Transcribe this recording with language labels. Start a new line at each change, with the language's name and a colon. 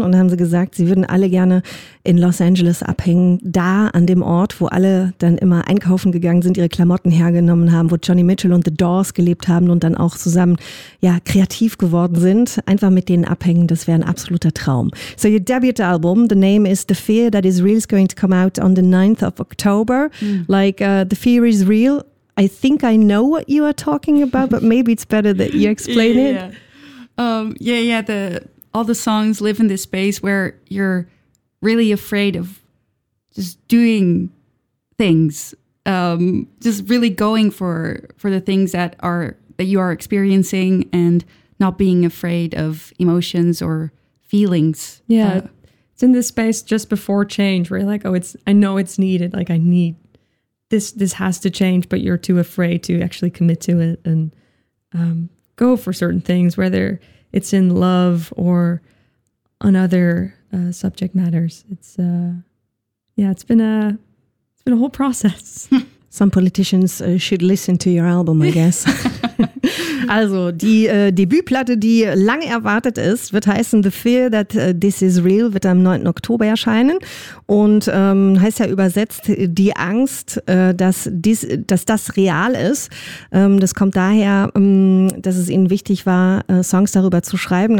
German: Und da haben sie gesagt, sie würden alle gerne in Los Angeles abhängen, da an dem Ort, wo alle dann immer einkaufen gegangen sind, ihre Klamotten hergenommen haben, wo Johnny Mitchell und The Doors gelebt haben und dann auch zusammen kreativ geworden sind. Einfach mit denen abhängen, das wäre ein absoluter Traum.
English: So your debut album, the name is The Fear That Is Real, is going to come out on the 9th of October. Mm. Like, The Fear Is Real. I think I know what you are talking about, but maybe it's better that you explain it. All the songs live in this space where you're really afraid of just doing things, just really going for the things that are that you are experiencing and not being afraid of emotions or feelings. Yeah. It's in this space just before change where you're like, oh, I know it's needed. Like I need this, this has to change, but you're too afraid to actually commit to it and go for certain things, whether it's in love or on other subject matters. It's it's been a whole process. Some politicians should listen to your album, I guess.
German: Also, die Debütplatte, die lange erwartet ist, wird heißen The Fear That This Is Real, wird am 9. Oktober erscheinen und heißt ja übersetzt die Angst, dass das real ist. Das kommt daher, dass es ihnen wichtig war, Songs darüber zu schreiben.